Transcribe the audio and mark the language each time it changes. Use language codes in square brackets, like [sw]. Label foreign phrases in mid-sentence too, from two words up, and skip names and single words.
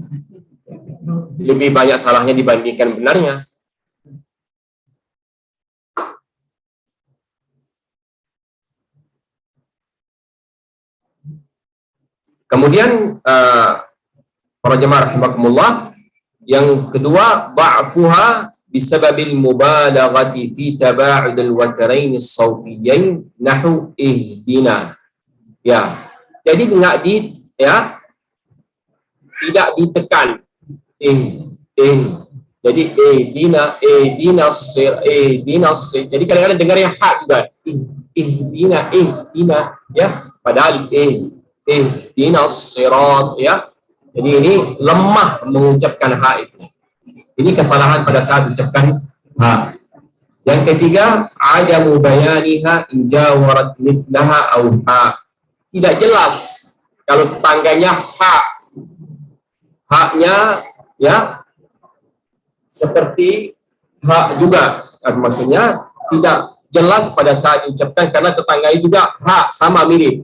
[id] Lebih banyak salahnya dibandingkan benarnya. Kemudian para jemaah rahimakumullah, yang kedua, [ar] بعضها بسبب المبالغة في تباعد الوترين الصوتيين نحو اهدنا. [id] Ya. Jadi tidak ditekan. Jadi [ar] اهدنا صر. [id] Jadi kadang-kadang dengar yang ha juga. Ihdina ya. Padahal [ar] اهدنا الصراط [id] ya. Jadi ini lemah mengucapkan ha itu. Ini kesalahan pada saat ucapkan ha. Yang ketiga, [ar] عدم بيانها إن جاورت مثلها أو ها. [id] Tidak jelas kalau tetangganya haknya ya seperti hak juga. Maksudnya tidak jelas pada saat diucapkan karena tetangga juga hak sama mirip.